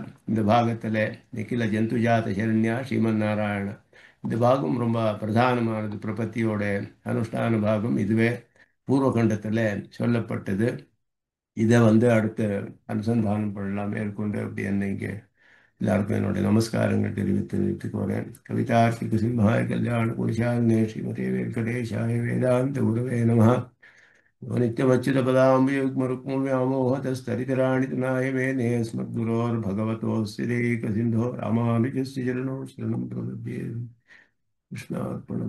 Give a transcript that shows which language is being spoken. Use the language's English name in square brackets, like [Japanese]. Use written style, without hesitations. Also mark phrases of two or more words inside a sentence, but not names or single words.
[Tamil] இந்த பாகத்தில் [Sanskrit] निखिल जन्तु जात शरण्य श्रीमन् नारायण [Tamil] இந்த பாகம் ரொம்ப பிரதானமானது. பிரபத்தியோட அனுஷ்டான பாகம் இதுவே பூர்வகண்டத்தில் சொல்லப்பட்டது. இதை அடுத்து அனுசந்தானம் பண்ணலாம் மேற்கொண்டு அப்படி என்னைக்கு எல்லாருக்கும் என்னுடைய நமஸ்காரங்கள் தெரிவித்துக் வரேன். [Sanskrit] कवितार्किक सिंहाय कल्याण गुणशालिने श्रीमते वेङ्कटेशाय वेदान्त गुरवे नमः. नित्यमच्युतपदाम्बुजयुग्मरुक्मव्यामोहतस्तरितराणि तनाय मेने अस्मद्गुरोर्भगवतोऽस्य देकसिन्धो रामानुजस्य चरणौ शरणं प्रपद्ये. कृष्णार्पणम्.